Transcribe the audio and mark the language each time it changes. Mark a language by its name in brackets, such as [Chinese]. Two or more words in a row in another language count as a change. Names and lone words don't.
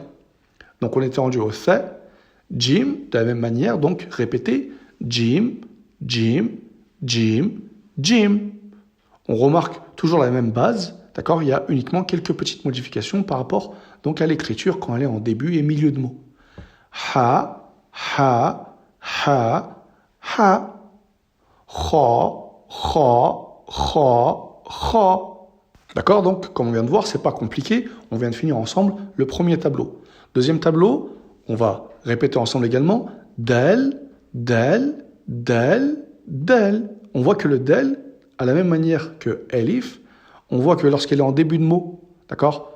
[French] Donc, on était rendu au tha, jim, de la même manière, donc répétez, jim, jim, jim, jim. On remarque toujours la même base, d'accord? Il y a uniquement quelques petites modifications par rapport donc à l'écriture quand elle est en début et milieu de mot. Ha, ha, ha, ha. Kha, kha, kha, kha. D'accord? Donc, comme on vient de voir, c'est pas compliqué. On vient de finir ensemble le premier tableau. Deuxième tableau, on va répéter ensemble également. Del, del, del, del. On voit que le del, à la même manière que elif, on voit que lorsqu'elle est en début de mot, d'accord?